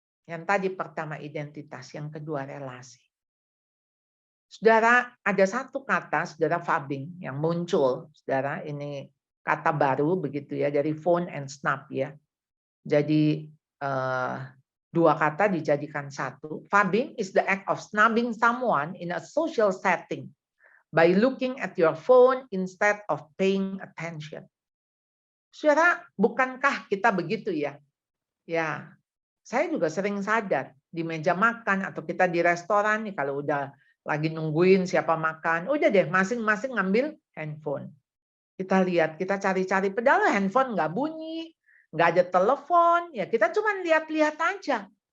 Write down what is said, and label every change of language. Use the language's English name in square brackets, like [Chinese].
[Indonesian] Yang tadi pertama identitas, yang kedua relasi. Saudara, ada satu kata, saudara, fubbing yang muncul. Saudara, ini kata baru begitu ya, dari [English] phone and snap [Indonesian] ya. Jadi 2 kata dijadikan satu. [English] Fubbing is the act of snubbing someone in a social setting by looking at your phone instead of paying attention. [Indonesian] Saudara, bukankah kita begitu ya? Ya, saya juga sering sadar di meja makan atau kita di restoran nih kalau udah lagi nungguin siapa makan, udah deh masing-masing ngambil handphone. Kita lihat, kita cari-cari, padahal handphone nggak bunyi, nggak ada telepon, ya kita cuma lihat-lihat aja.